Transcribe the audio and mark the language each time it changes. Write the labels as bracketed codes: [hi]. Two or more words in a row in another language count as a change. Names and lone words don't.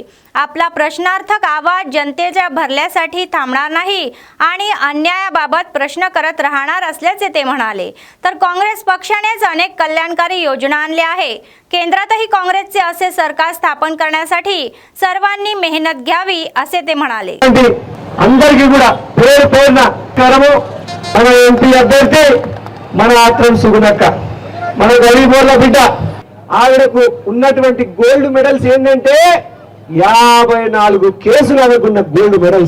[mr] आपला प्रश्नार्थक आवाज जनतेच्या भरल्यासाठी थांबणार नाही आणि अन्यायाबाबत प्रश्न करत राहणार असल्याचे ते म्हणाले. तर काँग्रेस पक्षानेच अनेक कल्याणकारी योजना आणल्या आहे. केंद्रातही काँग्रेसचे असे सरकार स्थापन करण्यासाठी सर्वांनी मेहनत घ्यावी असे ते म्हणाले. [te] అందరికీ కూడా పేరు పేరున నమస్కారము. మన ఎంపీ అభ్యర్థి మన ఆత్రం సుగునక్క, మన గరీబోళ్ళ బిడ్డ. ఆవిడకు ఉన్నటువంటి గోల్డ్ మెడల్స్ ఏంటంటే 54 కేసులు ఆమెకున్న గోల్డ్ మెడల్స్.